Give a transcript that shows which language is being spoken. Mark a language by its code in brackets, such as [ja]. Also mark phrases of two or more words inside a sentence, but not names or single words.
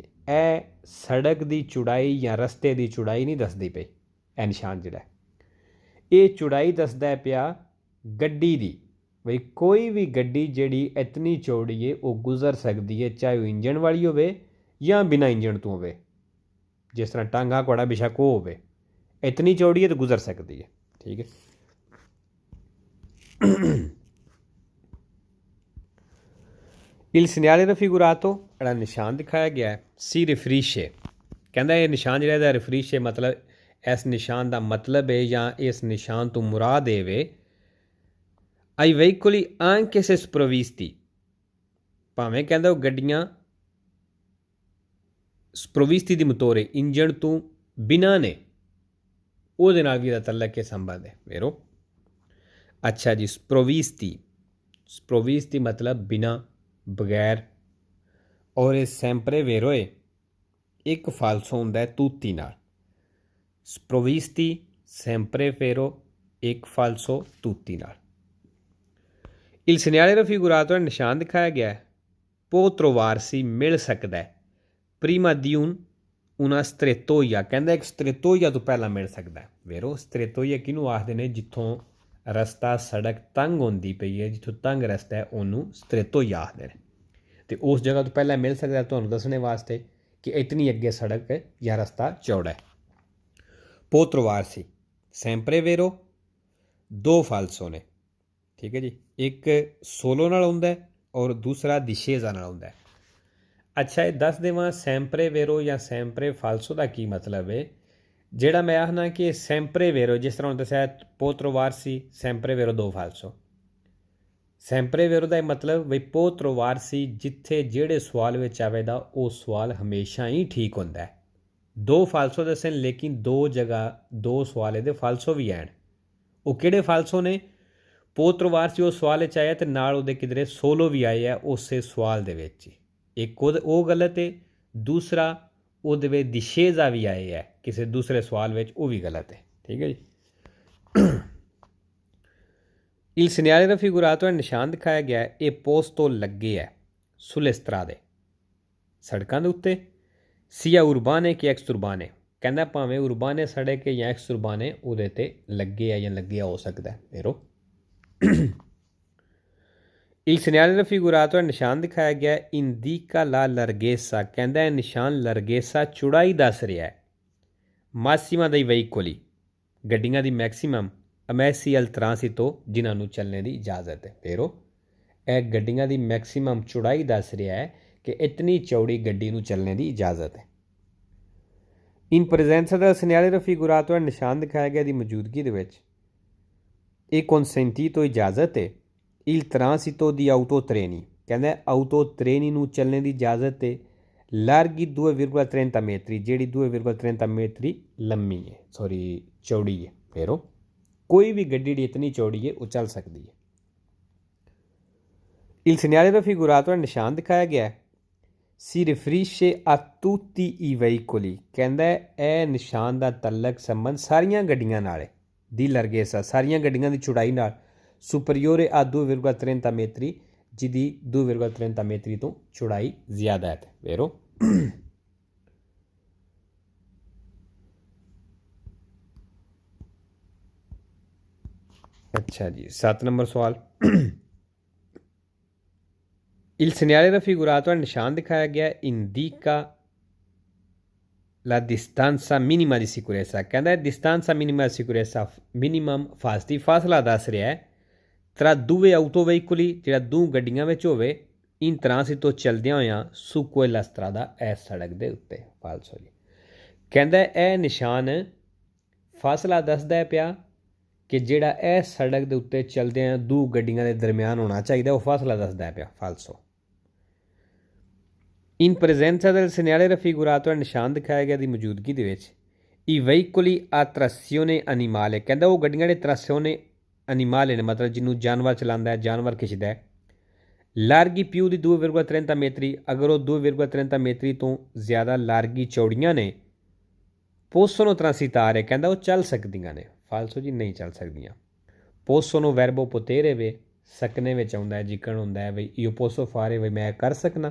[pa] ਇਹ ਸੜਕ ਦੀ ਚੌੜਾਈ ਜਾਂ ਰਸਤੇ ਦੀ ਚੌੜਾਈ ਨਹੀਂ ਦੱਸਦੀ ਪਈ, ਇਹ ਨਿਸ਼ਾਨ ਜਿਹੜਾ ਇਹ ਚੌੜਾਈ ਦੱਸਦਾ ਪਿਆ ਗੱਡੀ ਦੀ, ਬਈ ਕੋਈ ਵੀ ਗੱਡੀ ਜਿਹੜੀ ਇਤਨੀ ਚੌੜੀ ਹੈ ਉਹ ਗੁਜ਼ਰ ਸਕਦੀ ਹੈ, ਚਾਹੇ ਉਹ ਇੰਜਣ ਵਾਲੀ ਹੋਵੇ ਜਾਂ ਬਿਨਾਂ ਇੰਜਣ ਤੋਂ ਹੋਵੇ। ਜਿਸ ਤਰ੍ਹਾਂ ਟਾਂਗਾ ਘੋੜਾ ਬੇਸ਼ੱਕ ਉਹ ਹੋਵੇ, ਇਤਨੀ ਚੌੜੀ ਹੈ ਤਾਂ ਗੁਜ਼ਰ ਸਕਦੀ ਹੈ। ਠੀਕ ਹੈ। [it] il segnale raffigurato [pa] ਜਿਹੜਾ ਨਿਸ਼ਾਨ ਦਿਖਾਇਆ ਗਿਆ ਹੈ [it] si riferisce [pa] ਕਹਿੰਦਾ ਇਹ ਨਿਸ਼ਾਨ ਜਿਹੜਾ ਇਹਦਾ ਰਿਫਰੀਸ਼ੇ ਮਤਲਬ ਇਸ ਨਿਸ਼ਾਨ ਦਾ ਮਤਲਬ ਹੈ ਜਾਂ ਇਸ ਨਿਸ਼ਾਨ ਤੋਂ ਮੁਰਾਦ ਹੈ ਵੇ [it] ai veicoli anche se sprovvisti [pa] ਭਾਵੇਂ ਕਹਿੰਦਾ ਉਹ ਗੱਡੀਆਂ sprovvisti [it] di motore [pa] ਇੰਜਣ ਤੋਂ ਬਿਨਾਂ ਨੇ, ਉਹਦੇ ਨਾਲ ਵੀ ਇਹਦਾ ਤਲਕ ਕੇ ਸੰਬੰਧ ਹੈ। ਵੇਰੋ ਅੱਛਾ ਜੀ, sprovvisti ਮਤਲਬ ਬਿਨਾਂ, ਬਗੈਰ, ਔਰ ਇਹ [it] sempre vero e [pa] ਇੱਕ ਫਾਲਸੋ ਹੁੰਦਾ ਹੈ ਤੂਤੀ ਨਾਲ। [it] sprovvisti sempre vero [pa] ਇੱਕ ਫਾਲਸੋ ਤੂਤੀ ਨਾਲ। [it] Il segnale raffigurato è [pa] ਨਿਸ਼ਾਨ ਦਿਖਾਇਆ ਗਿਆ ਹੈ [it] può trovarsi [pa] ਮਿਲ ਸਕਦਾ ਹੈ [it] prima di una strettoia, [pa] ਕਹਿੰਦਾ ਇੱਕ strettoia ਤੋਂ ਪਹਿਲਾਂ ਮਿਲ ਸਕਦਾ ਹੈ। ਵੇਰੋ strettoia ਕਿਹਨੂੰ ਆਖਦੇ ਨੇ? ਜਿੱਥੋਂ ਰਸਤਾ ਸੜਕ ਤੰਗ ਹੁੰਦੀ ਪਈ ਹੈ, ਜਿੱਥੋਂ ਤੰਗ ਰਸਤਾ ਹੈ ਉਹਨੂੰ strettoia ਆਖਦੇ ਨੇ। ਅਤੇ ਉਸ ਜਗ੍ਹਾ ਤੋਂ ਪਹਿਲਾਂ ਮਿਲ ਸਕਦਾ ਤੁਹਾਨੂੰ ਦੱਸਣੇ ਵਾਸਤੇ ਕਿ ਇਤਨੀ ਅੱਗੇ ਸੜਕ ਜਾਂ ਰਸਤਾ ਚੌੜਾ ਹੈ। [it] può trovarsi sempre vero, [pa] ਦੋ ਫਾਲਸੋ ਨੇ, ਠੀਕ ਹੈ ਜੀ। ਇੱਕ ਸੋਲੋ ਨਾਲ ਹੁੰਦਾ ਔਰ ਦੂਸਰਾ ਦਿਸ਼ੇਜ਼ਾ ਨਾਲ ਹੁੰਦਾ। ਅੱਛਾ, ਇਹ ਦੱਸ ਦੇਵਾਂ [it] sempre vero [pa] ਜਾਂ [it] sempre falso [pa] ਦਾ ਕੀ ਮਤਲਬ ਹੈ। ਜਿਹੜਾ ਮੈਂ ਆਖਣਾ ਕਿ [it] sempre vero, [pa] ਜਿਸ ਤਰ੍ਹਾਂ ਦੱਸਿਆ [it] può trovarsi sempre vero [pa] ਦੋ ਫਾਲਸੋ। [it] sempre vero [pa] ਦਾ ਇਹ ਮਤਲਬ ਬਈ [it] può trovarsi [pa] ਜਿੱਥੇ ਜਿਹੜੇ ਸਵਾਲ ਵਿੱਚ ਆਵੇਗਾ ਉਹ ਸਵਾਲ ਹਮੇਸ਼ਾ ਹੀ ਠੀਕ ਹੁੰਦਾ ਹੈ। ਦੋ ਫਾਲਸੋ ਦੱਸੇ ਲੇਕਿਨ ਦੋ ਜਗ੍ਹਾ ਦੋ ਸਵਾਲ ਇਹਦੇ ਫਾਲਸੋ ਵੀ ਆਣ। ਉਹ ਕਿਹੜੇ ਫਾਲਸੋ ਨੇ? [it] può trovarsi [pa] ਉਹ ਸਵਾਲ ਵਿੱਚ ਆਇਆ ਅਤੇ ਨਾਲ ਉਹਦੇ ਕਿਧਰੇ ਸੋਲੋ ਵੀ ਆਏ ਆ ਉਸੇ ਸਵਾਲ ਦੇ ਵਿੱਚ ਹੀ। ਇੱਕ ਉਹ ਗਲਤ ਹੈ, ਦੂਸਰਾ ਉਹਦੇ ਵਿੱਚ ਦਿਸ਼ੇਜ਼ਾ ਵੀ ਆਏ ਹੈ ਕਿਸੇ ਦੂਸਰੇ ਸਵਾਲ ਵਿੱਚ, ਉਹ ਵੀ ਗਲਤ ਹੈ। ਠੀਕ ਹੈ ਜੀ। [it] Il segnale raffigurato [pa] ਹੈ ਨਿਸ਼ਾਨ ਦਿਖਾਇਆ ਗਿਆ ਹੈ ਇਹ ਪੋਸਟ ਤੋਂ ਲੱਗੇ ਹੈ [it] sulle strade, [pa] ਸੜਕਾਂ ਦੇ ਉੱਤੇ। [it] sia urbane che exurbane, [pa] ਕਹਿੰਦਾ ਭਾਵੇਂ ਉਰਬਾਨੇ ਸੜਕ ਹੈ ਜਾਂ ਐਕਸੁਰਬਾਨੇ ਉਹਦੇ 'ਤੇ ਲੱਗੇ ਹੈ ਜਾਂ ਲੱਗਿਆ ਹੋ ਸਕਦਾ ਹੈ। ਵੇਰੋ [it] Il segnale raffigurato [pa] ਹੈ ਨਿਸ਼ਾਨ ਦਿਖਾਇਆ ਗਿਆ ਹੈ [it] indica la larghezza, [pa] ਕਹਿੰਦਾ ਇਹ ਨਿਸ਼ਾਨ larghezza ਚੌੜਾਈ ਦੱਸ ਰਿਹਾ ਹੈ [it] massima dei veicoli, [pa] ਗੱਡੀਆਂ ਦੀ ਮੈਕਸੀਮਮ [it] ammessi al transito, [pa] ਜਿਨ੍ਹਾਂ ਨੂੰ ਚੱਲਣੇ ਦੀ ਇਜਾਜ਼ਤ ਹੈ। ਵੇਰੋ ਇਹ ਗੱਡੀਆਂ ਦੀ ਮੈਕਸੀਮਮ ਚੌੜਾਈ ਦੱਸ ਰਿਹਾ ਹੈ ਕਿ ਇਤਨੀ ਚੌੜੀ ਗੱਡੀ ਨੂੰ ਚੱਲਣੇ ਦੀ ਇਜਾਜ਼ਤ ਹੈ। ਇਨ ਪ੍ਰੈਜ਼ੈਂਸਾ ਦਾ [it] segnale raffigurato [pa] ਹੈ ਨਿਸ਼ਾਨ ਦਿਖਾਇਆ ਗਿਆ ਦੀ ਮੌਜੂਦਗੀ ਦੇ ਵਿੱਚ ਇਹ consentito ਇਜਾਜ਼ਤ ਹੈ [it] il transito di autotreni, [pa] ਕਹਿੰਦਾ autotreni ਨੂੰ ਚੱਲਣੇ ਦੀ ਇਜਾਜ਼ਤ ਹੈ [it] larghi 2,30 metri, [pa] ਜਿਹੜੀ 2,30 metri ਲੰਮੀ ਹੈ, ਚੌੜੀ ਹੈ। ਵੇਰੋ ਕੋਈ ਵੀ ਗੱਡੀ ਜਿਹੜੀ ਇਤਨੀ ਚੌੜੀ ਹੈ ਉਹ ਚੱਲ ਸਕਦੀ ਹੈ। [it] Il segnale raffigurato [pa] ਹੈ ਨਿਸ਼ਾਨ ਦਿਖਾਇਆ ਗਿਆ [it] si riferisce a tutti i veicoli, [pa] ਕਹਿੰਦਾ ਇਹ ਨਿਸ਼ਾਨ ਦਾ ਤਲਕ ਸੰਬੰਧ ਸਾਰੀਆਂ ਗੱਡੀਆਂ ਨਾਲ ਹੈ। ਦੀ larghezza ਸਾਰੀਆਂ ਗੱਡੀਆਂ ਦੀ ਚੌੜਾਈ ਨਾਲ [it] superiore a 2,30 metri, [pa] ਜਿਹਦੀ 2,30 metri ਤੋਂ ਚੌੜਾਈ ਜ਼ਿਆਦਾ ਹੈ। ਵੇਰੋ ਅੱਛਾ ਜੀ, 7 ਨੰਬਰ ਸਵਾਲ। [it] Il segnale raffigurato [pa] ਹੈ ਨਿਸ਼ਾਨ ਦਿਖਾਇਆ ਗਿਆ [it] indica la distanza minima di sicurezza, [pa] ਕਹਿੰਦਾ [it] distanza minima di sicurezza [pa] minimum ਫਾਸਤੀ ਫਾਸਲਾ ਦੱਸ ਰਿਹਾ ਹੈ [it] tra due autoveicoli, [pa] ਜਿਹੜਾ ਦੋ ਗੱਡੀਆਂ ਵਿੱਚ ਹੋਵੇ [it] in transito [pa] ਚਲਦਿਆਂ ਹੋਇਆਂ [it] su quella strada, [pa] ਇਸ ਸੜਕ ਦੇ ਉੱਤੇ। ਫਾਲਸੋ ਜੀ। ਕਹਿੰਦਾ ਇਹ ਨਿਸ਼ਾਨ ਫਾਸਲਾ ਦੱਸਦਾ ਪਿਆ ਕਿ ਜਿਹੜਾ ਇਹ ਸੜਕ ਦੇ ਉੱਤੇ ਚਲਦਿਆਂ ਦੋ ਗੱਡੀਆਂ ਦੇ ਦਰਮਿਆਨ ਹੋਣਾ ਚਾਹੀਦਾ, ਉਹ ਫਾਸਲਾ ਦੱਸਦਾ ਪਿਆ। ਫਾਲਸੋ। [it] in presenza del segnale raffigurato [pa] ਹੈ ਨਿਸ਼ਾਨ ਦਿਖਾਇਆ ਗਿਆ ਦੀ ਮੌਜੂਦਗੀ ਦੇ ਵਿੱਚ [it] i veicoli a trazione animale, [pa] ਕਹਿੰਦਾ ਉਹ ਗੱਡੀਆਂ ਦੇ [it] trazione animale [pa] ਨੇ, ਮਤਲਬ ਜਿਹਨੂੰ ਜਾਨਵਰ ਚਲਾਉਂਦਾ ਹੈ, ਜਾਨਵਰ ਖਿੱਚਦਾ ਹੈ। [it] larghi più di 2,30 metri, [pa] ਅਗਰ ਉਹ 2,30 metri ਤੋਂ ਜ਼ਿਆਦਾ ਲਾਰਗੀ ਚੌੜੀਆਂ ਨੇ [it] possono transitare, [pa] ਕਹਿੰਦਾ ਉਹ ਚੱਲ ਸਕਦੀਆਂ ਨੇ। ਫਾਲਸੋ ਜੀ, ਨਹੀਂ ਚੱਲ ਸਕਦੀਆਂ। [it] possono verbo potere [pa] ਵੇ ਸਕਨੇ ਵਿੱਚ ਆਉਂਦਾ ਹੈ, ਜਿਕਣ ਹੁੰਦਾ ਹੈ ਬਈ [it] io posso fare, [pa] ਬਈ ਮੈਂ ਕਰ ਸਕਣਾ।